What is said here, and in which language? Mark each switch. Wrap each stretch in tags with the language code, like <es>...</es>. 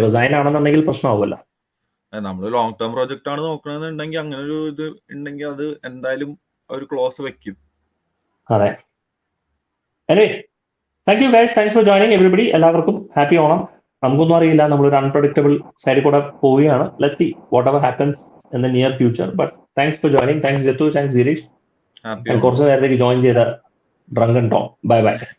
<ml>Resign ആണെന്നുണ്ടെങ്കിൽ പ്രശ്നമാവുമല്ലോ. നമ്മൾ long term project ആണ് നോക്കണമെന്നുണ്ടെങ്കിൽ അങ്ങനെ ഒരു ഇത് ഉണ്ടെങ്കിൽ അത് എന്തായാലും ഒരു ക്ലോസ് വെക്കും. അതെ.</ml> <en>anyway, thank you guys, thanks for joining everybody.</en> <ml>എല്ലാവർക്കും ഹാപ്പി ഓണം. നമുക്കൊന്നും അറിയില്ല, നമ്മളൊരു അൺപ്രഡിക്റ്റബിൾ സൈഡിൽ കൂടെ പോവുകയാണ്.</ml> <en>Let's see whatever happens in the near future, but thanks for joining. Thanks Jatu, thanks Girish.</en> <ml>കുറച്ച് നേരത്തേക്ക് ജോയിൻ ചെയ്ത ഡ്രങ്കൻ ടോം. Bye bye.</ml>